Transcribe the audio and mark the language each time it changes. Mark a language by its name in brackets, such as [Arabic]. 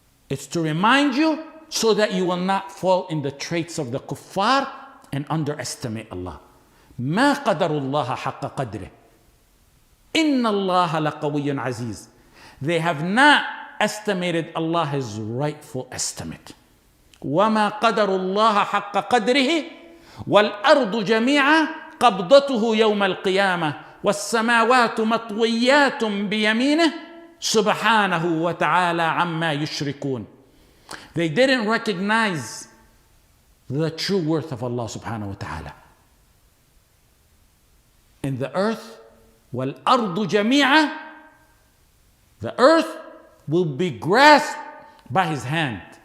[English] It's to remind you so that you will not fall in the traits of the kuffar and underestimate Allah. [Arabic] ما قدر الله حق قدره. إن الله لقوي عزيز. [English] They have not estimated Allah his rightful estimate. [Arabic] وما قدر الله حق قدره والأرض جميعا قبضته يوم القيامة والسماوات مطويات بيمينه سبحانه وتعالى عما يشركون. [English] They didn't recognize the true worth of Allah subhanahu wa ta'ala. In the earth, [Arabic] وَالْأَرْضُ جَمِيعًا, [English] the earth will be grasped by his hand.